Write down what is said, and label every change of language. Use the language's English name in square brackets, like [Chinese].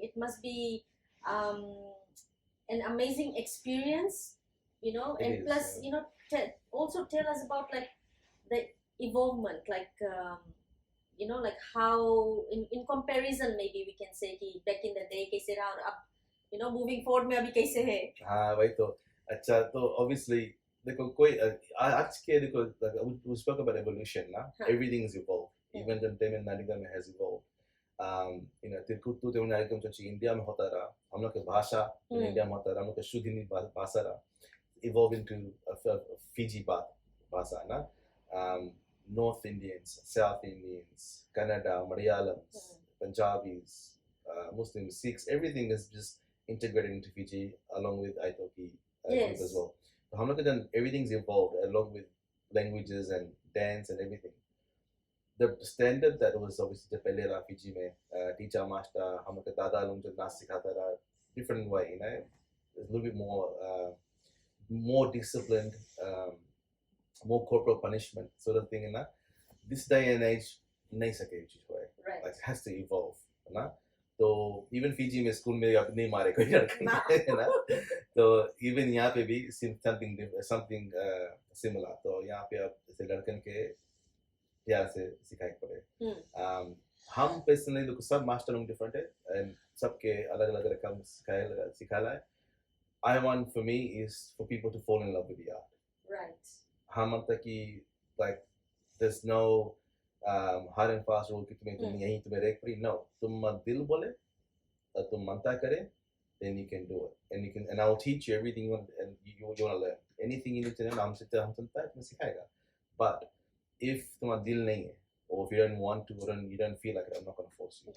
[English] It must be an amazing experience, you know. It and is, plus, you know, also tell us about like the evolvement, like you know, like how in comparison, maybe we can say [Fiji Hindi] कि back in the day कैसे रहा और अब, [English] you know, moving forward [Fiji Hindi] में अभी कैसे है. हाँ वही तो. अच्छा तो obviously देखो कोई आज के देखो [English] we spoke about evolution [Fiji Hindi] ना. [English] Everything is evolved. Even the Tamil Nadagam has evolved. You know, [Fiji Hindi] Terekuttu Tamil Nadagam जो इंडिया में होता रहा, हम लोग की भाषा इंडिया में होता रहा, हम लोग की शुद्ध हिंदी भाषा रहा, [English] evolve into a [Fiji Hindi] Fiji भाषा ना. [English] North Indians, South Indians, Kannada, Malayalam's, Punjabis, Muslims, Sikhs, everything is just integrated into Fiji along with Aitoki group as well. So [Fiji Hindi] हम लोग का [English] everything's evolved along with languages and dance and everything. The standard that was obviously the [Fiji Hindi] पहले रहा [English] Fiji में, teacher master [Fiji Hindi] हम लोग के दादा लोग जो नाच सिखाता रहा, [English] different way, you know, a little bit more disciplined, more corporal punishment sort of thing, you know. This day and age [Fiji Hindi] नहीं सके चीज हुआ है. [English] Right. Like has to evolve, ना. [Fiji Hindi] तो even Fiji में स्कूल में अब नहीं मारे कोई लड़का ना. तो even यहाँ पे भी something similar. तो यहाँ पे अब जैसे लड़कन के प्यार से सिखाए पड़े. हम [English] personally [Fiji Hindi] लोग सब मास्टर लोग [English] different [Fiji Hindi] है and सबके अलग अलग रकम सिखाला है. [English] I want for me is for people to fall in love with the art. Right. [Fiji Hindi] हम मतलब कि [English] like there's no hard and fast rule [Fiji Hindi] कि तुम्हें यहीं तुम्हें रेक पड़ी. [English] No, [Fiji Hindi] तुम दिल बोले और तुम मनता करे, [English] then you can do it, and I will teach you everything you want and you want to learn. Anything you need to learn, [Fiji Hindi] हम सुनता है तुम्हें सिखाएगा. [English] But [Fiji Hindi] if तुम्हारा दिल नहीं है, [English] or if you don't want to, or you don't feel like it, I'm not going to force you.